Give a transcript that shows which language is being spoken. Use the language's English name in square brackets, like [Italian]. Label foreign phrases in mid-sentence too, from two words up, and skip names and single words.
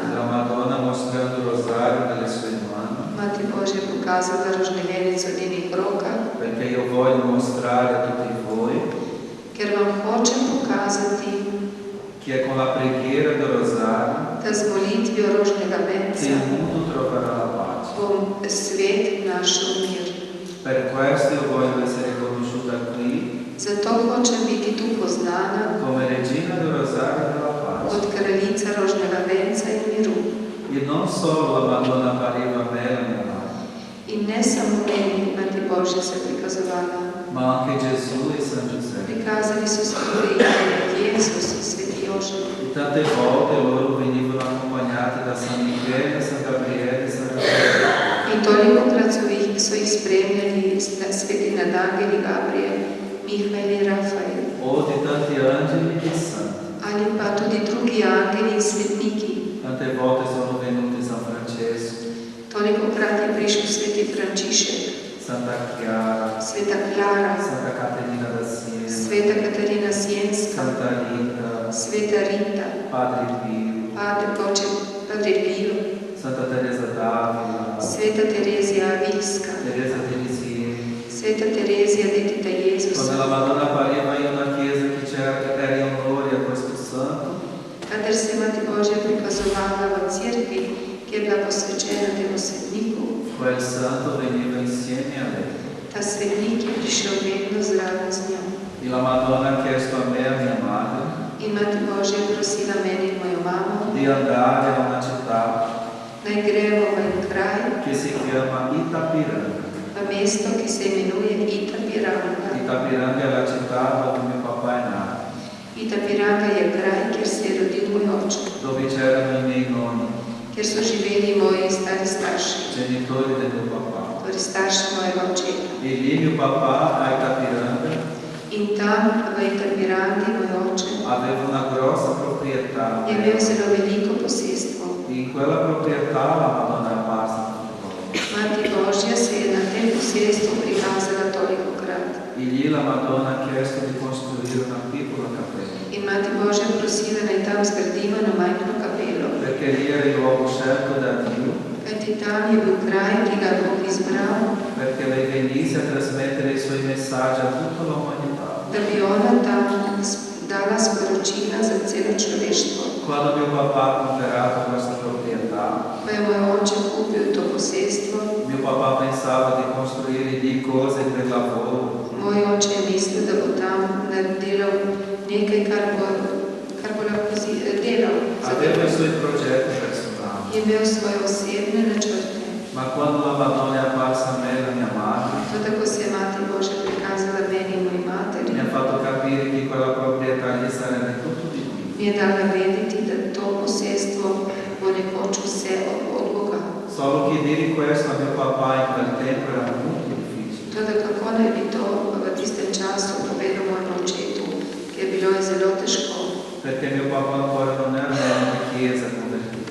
[Italian] La Madonna mostrando il rosario nelle sue mani, [Slovenian] Mati Božja je pokazala rožni venec v njenih rokah, [Italian] perché io voglio mostrare a tutti voi [Slovenian] ker vam hočem pokazati, [Italian] che con la preghiera del rosario [Slovenian] da z molitvijo rožnega [Italian] che [Slovenian] venca [Italian] il mondo troverà la pace. [Slovenian] bom svet našel mir. [Italian] Per questo io voglio essere conosciuta qui [Slovenian] Zato hočem biti tu poznana [Italian] come regina del rosario e della pace. [Slovenian] kot kraljica rožnega venca in miru. [Italian] E non solo la Madonna appariva a me e alla mia madre, [Slovenian] In ne samo meni, Mati Božja se prikazovala. [Italian] ma anche Gesù e San Giuseppe. [Slovenian] Prikazali so se tudi Jezus in Sveti Jožef. [Italian] E tante volte loro venivano accompagnati da San Michele, San Gabriele e San Raffaele. [Slovenian] In tolikokrat so jih spremljali sveti nadangeli Gabriel, Mihael in Rafael. [Italian] O di tanti angeli e santi. [Slovenian] Ali pa tudi drugi angeli in svetniki. [Italian] Tante volte sono venuti San Francesco, [Slovenian] Tolikokrat je prišel sveti Frančišek, [Italian] Santa Chiara, [Slovenian] sveta Klara, [Italian] Santa Caterina da Siena, [Slovenian] sveta Katarina Sienska, [Italian] Santa Rita, [Slovenian] sveta Rita, [Italian] Padre Pio, [Slovenian] Padre Pio, [Italian] Santa Teresa d'Avila, [Slovenian] sveta Terezija Avilska, [Italian] Teresa di Lisieux. [Slovenian] sveta Terezija detita [Italian] Quando [Slovenian] Jezusa. [Italian] la Madonna appariva in una chiesa che era in onore a questo santo, [Slovenian] Kadar se je Mati Božja prikazovala v cerkvi, ki je bila posvečena temu svetniku, [Italian] quel santo veniva insieme a lei. [Slovenian] ta svetnik je prišel vedno zraven z njo. [Italian] E la Madonna ha chiesto a me e a mia madre [Slovenian] In Mati Božja je prosila meni in mojo mamo, [Italian] di andare a una città [Slovenian] naj gremo v en kraj, [Italian] che si chiama Itapiranga. [Slovenian] v mesto, ki se imenuje Itapiranga. [Italian] Itapiranga è la città dove mio papà è nato, [Slovenian] Itapiranga je kraj, kjer se je rodil moj oče, [Italian] dove c'erano i miei nonni, [Slovenian] kjer so živeli moji stari starši, [Italian] genitori del mio papà. [Slovenian] torej starši mojega očeta. [Italian] E lì mio papà a Itapiranga [Slovenian] In tam v Itapirangi moj oče [Italian] aveva una grossa proprietà. [Slovenian] je imel zelo veliko posestvo. [Italian] E in quella proprietà la Madonna è apparsa tutte volte. [Slovenian] Mati Božja se je na tem posestvu prikazala tolikokrat. [Italian] E lì la Madonna ha chiesto di costruire una piccola cappella, [Slovenian] In Mati Božja prosila, naj tam zgradimo eno majhno kapelo, [Italian] perché lì era il luogo scelto da Dio, [Slovenian] kajti tam je bil kraj, ki ga je Bog izbral, [Italian] perché lei venisse a trasmettere i suoi messaggi a tutta l'umanità. [Slovenian] da bi ona tam dala sporočila za celo človeštvo. [Italian] Quando mio papà ha comprato questa proprietà, [Slovenian] Ko je moj oče kupil to posestvo, [Italian] mio papà pensava di costruire lì cose per lavoro. [Slovenian] moj oče je mislil, da bo tam delal nekaj, kar bo lahko delal. [Italian] Aveva i suoi progetti personali. [Slovenian] Je imel svoje osebne načrte. [Italian] Ma quando la Madonna è apparsa a me e alla mia madre, [Slovenian] Tudi ko se je Mati Božja prikazala meni in moji materi, [Italian] mi ha fatto capire che quella proprietà gli sarebbe tutto di Dio. [Slovenian] mi je dala vedeti, da to posestvo bo nekoč vse od Boga. [Italian] Solo che dire questo a mio papà in quel tempo era molto difficile. [Slovenian] Tudi kako naj bi to v tistem času povedal mojemu očetu, ki je bilo zelo težko. [Italian] Perché mio papà ancora non era nella chiesa convertito.